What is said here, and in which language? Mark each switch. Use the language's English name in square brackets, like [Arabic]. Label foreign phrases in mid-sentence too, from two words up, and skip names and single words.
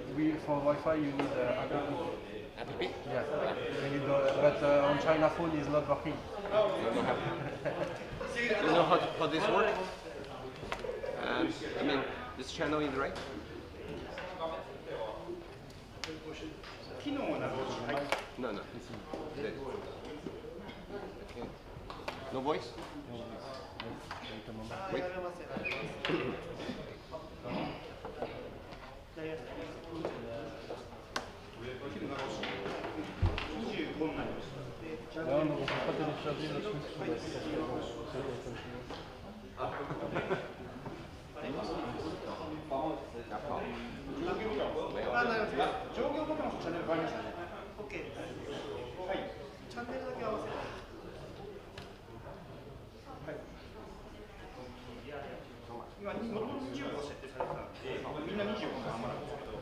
[English] for Wi-Fi you need app. App? Yeah. You need, but on China phone is not working. You know how this works? I mean, this channel is right? [Japanese] 機能をなるほど。はい。 [English] No, no. Dead. Okay. No voice? Wait. [Japanese] 25 になりました。 [French] Non, non, on ne peut pas télécharger le truc sur le site. D'accord. [Japanese] 上下ボタンのチャンネル変わりましたね。 OK です。はい。チャンネルだけ合わせて。今、25設定されてたんで、みんな25のままなんですけど。